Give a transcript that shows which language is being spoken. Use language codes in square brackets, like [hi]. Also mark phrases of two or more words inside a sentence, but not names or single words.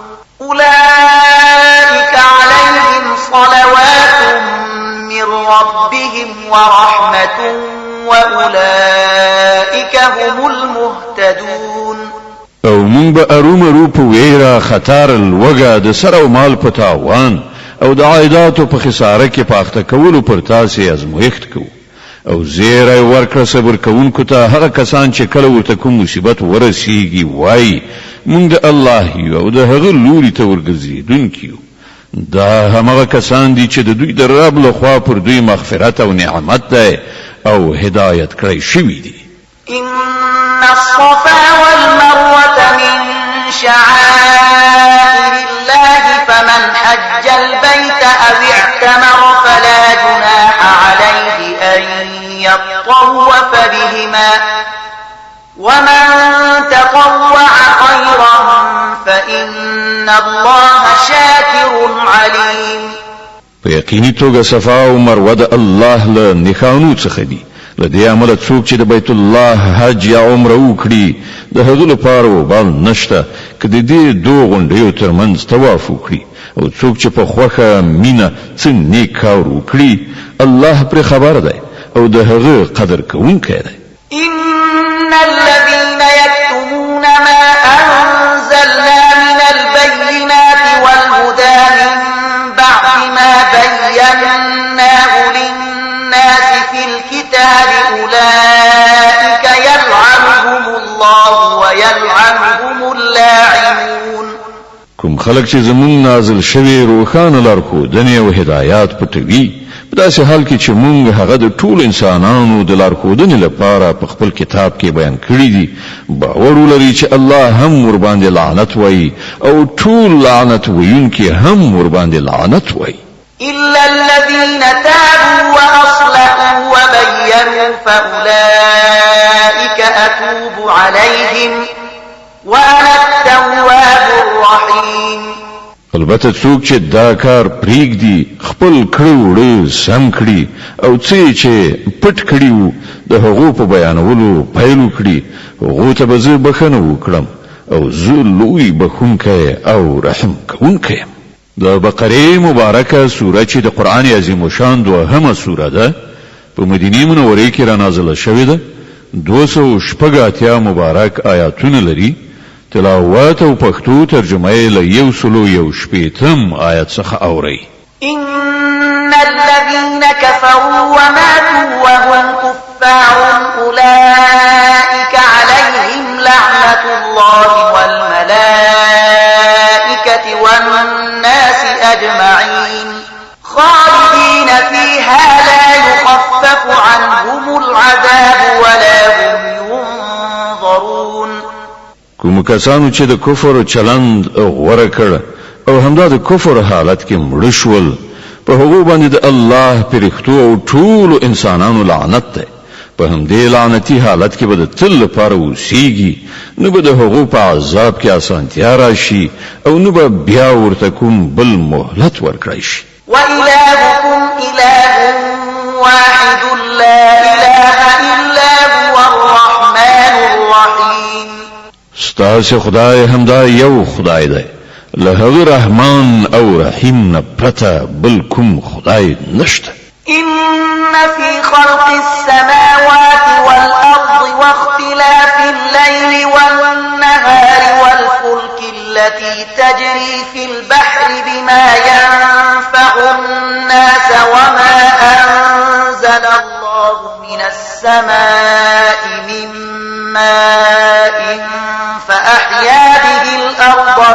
[ar] أولئك عليهم صلوات من ربهم ورحمة وأولئك هم المهتدون. [ps] او مونږ به ارومرو په ویره خطر الوګه د سر او مال په تاوان او د عایداتو په خساره کې پاخته کولو پر تاسې ازمویښت کوو، او زیری ورکړه صبر کوونکو ته هغه کسان چې کله ورته کوم مصیبت ورسیږي وایي مونږ د الله یو او د هغه لوري ته ورګرځېدونکي یو، دا همغه کسان دي چې د دوی د رب له خوا پر دوی مغفرت او نعمت ده او هدایت کړی شوی دي. [ar] إن الصفا والمروة من شعائر الله فمن حج البيت أو اعتمر فلا جناح عليه أن يطوف بهما ومن تطوع خيرا فإن الله شاكر عليم. [ps] په یقیني توګه صفا او مروه د الله له نښانو څخه دي. لدې عمل څوک چې د بیت الله حج یا عمره وکړي د هغه لپاره وبال نشته کله دې دوه غونډیو ترمنځ طواف وکړي او څوک چې په خوخه مینه څه نیک کار وکړي الله پر خبر ده او د هغه قدر کوونکی دی. [ar] إن الذين يكتمون ما أنزلنا من البينات والهدى من بعد ما بيناه للناس في الكتاب أولئك يلعنهم الله ويلعنهم اللاعنون. [ps] کوم خلک چې زمون نازل شوی روخانه لارښودنې او هدایات پټوي په داسې حال کې چې مونږ هغه د ټول انسانانو د لارښودنې لپاره په خپل کتاب کې بیان کړی دي باور ولري چې الله هم ور باندې لعنت وایي او ټول لعنت ویونکي هم ور باندې لعنت وایي. [ar] إلا الذين تابوا وأصلحوا وبينوا فأولئك أتوب عليهم وأنا التواب الرحيم. [ps] البته څوک چې دا کار پریږدي خپل کړو سم کړي او چې پټ کړي د هغو په بیانولو پیل وکړي هغه ته به زه بخښنه وکړم او زه لوی بخښونکی او رحم کوونکی. د بقره مبارکه سوره چې د قران عظیم شان دوهمه سوره ده په مدینه منوره کې را نازله شوې ده 280 مبارک آیاتونه لري. تلاوت او پښتو ترجمه یې له 118 آیت څخه اوري. [ar] إن الذين كفروا وماتوا وهم كفار أولئك عليهم لعنة الله والملائكة والناس أجمعين خالدين فيها لا يخفف عنهم العذاب ولا هم ينظرون. [ps] کوم کسانو چې د کفر چلند غوړه کړ او همدا د کفر حالت کې مړ شول په هغه باندې د الله پرختو او ټول انسانانو لعنت ده. په همدې لعنتی حالت کې به د تل لپاره اوسېږي نه به د هغه په عذاب کې اسانتیا راشي او نه به بیا ورته کوم بل مهلت ورکړي شي. [ar] وإلهكم إله واحد لا إله إلا هو الرحمن الرحيم. [ps] ستاسو خدای همدا یو خدای دی له هغه رحمان او رحیم نه پرته بل کوم خدای نشته. [ar] إن في خلق السماوات والأرض واختلاف الليل والنهار والفلك التي تجري في البحر بما ينفع الناس وما أنزل الله من السماء من ماء فأحيا به الأرض